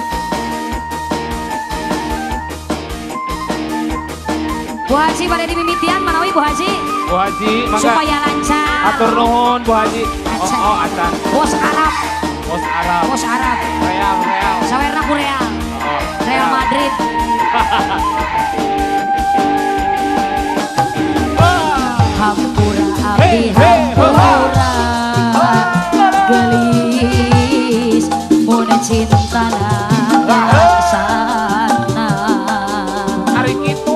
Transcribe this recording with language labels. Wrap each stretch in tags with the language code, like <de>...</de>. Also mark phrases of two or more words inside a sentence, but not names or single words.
<su>Bu Haji pada dimimitian manawi Bu Haji. Bu Haji, mangga. Supaya lancar. Atur nuhun Bu Haji. Oh, acan. Bos Arab. Bos Arab. Bos Arab. Real, real. Sawerna ku Real. Oh, Real Madrid. Hampura abdi hampura gelis mun cintana rasana hari kitu</su>